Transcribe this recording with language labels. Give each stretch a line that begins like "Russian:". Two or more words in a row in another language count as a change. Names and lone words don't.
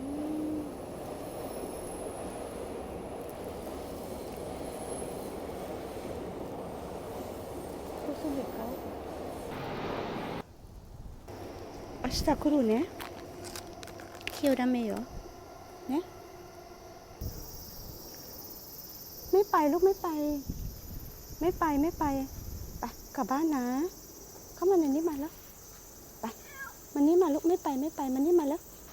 Thai: เขาสนิทเขา
Japanese: 明日来るね今日ダメよね
Thai: ไม่ไปลูกไม่ไปไม่ไปไม่ไปไปกลับบ้านนะเข้ามาในนี้มาแล้วไปมันนี่มาลูกไม่ไปไม่ไปมันนี่มาแล้ว